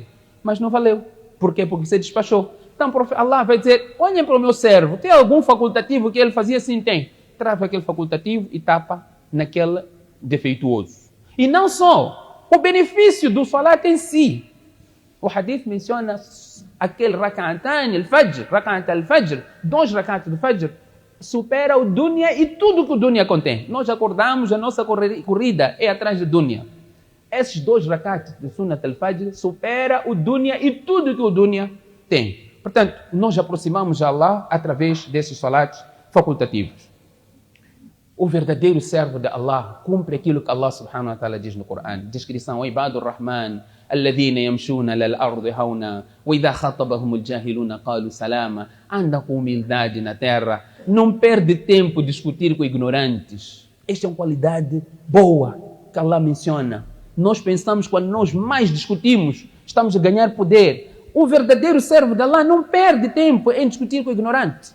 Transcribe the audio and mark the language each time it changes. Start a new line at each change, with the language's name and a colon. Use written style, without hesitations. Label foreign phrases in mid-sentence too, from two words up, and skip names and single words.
Portuguese: Mas não valeu. Por quê? Porque você despachou. Então Allah vai dizer, olhem para o meu servo, tem algum facultativo que ele fazia assim? Tem. Trava aquele facultativo e tapa naquele defeituoso. E não só, o benefício do salat em si. O hadith menciona aquele
Arabic: ركعتا الفجر,
Portuguese: 2 rak'at do fajr, supera o dunya e tudo que o dunya contém. Nós acordamos, a nossa corrida é atrás do dunya. Esses 2 rak'at de
Arabic: سنة الفجر
Portuguese: supera o dunya e tudo que o dunya tem. Portanto, nós aproximamos a Allah através desses salats facultativos. O verdadeiro servo de Allah cumpre aquilo que Allah
Arabic: سبحانه وتعالى
Portuguese: diz no Corão. Descrição:
Arabic: عباد الرحمن الذين يمشون على الأرض هونا وإذا خاطبهم الجاهلون قالوا سلاما.
Portuguese: Anda com humildade na terra, não perde tempo discutir com ignorantes. Esta é uma qualidade boa que Allah menciona. Nós pensamos que quando nós mais discutimos, estamos a ganhar poder. O verdadeiro servo de Allah não perde tempo em discutir com o ignorante.